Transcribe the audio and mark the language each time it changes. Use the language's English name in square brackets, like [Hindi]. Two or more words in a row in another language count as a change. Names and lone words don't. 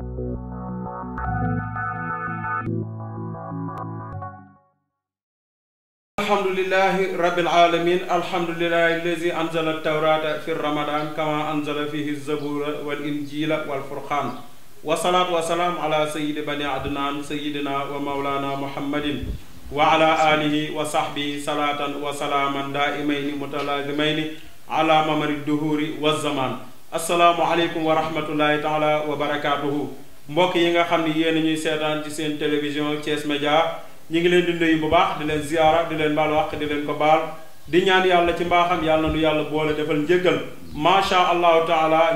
[Arabic] الحمد لله رب العالمين الحمد لله الذي أنزل التوراة في رمضان كما أنزل فيه الزبور والإنجيل والفرقان والصلاة والسلام على سيد بني عدنان سيدنا ومولانا محمد وعلى آله وصحبه صلاة وسلاما دائمين متلازمين على ممر الدهور والزمان. السلام عليكم ورحمة الله تعالى وبركاته. [Wolof] Mbokk yi nga xam ne yéen ñuy seetaan ci seen télévision Thiès Média, ñi ngi leen di nuyu bu baax di leen ziyaara di leen baal wax di leen ko baal di ñaan yàlla ci mbaaxam yàlla nu yàlla boole defal njéggal [Arabic] ما شاء الله تعالى.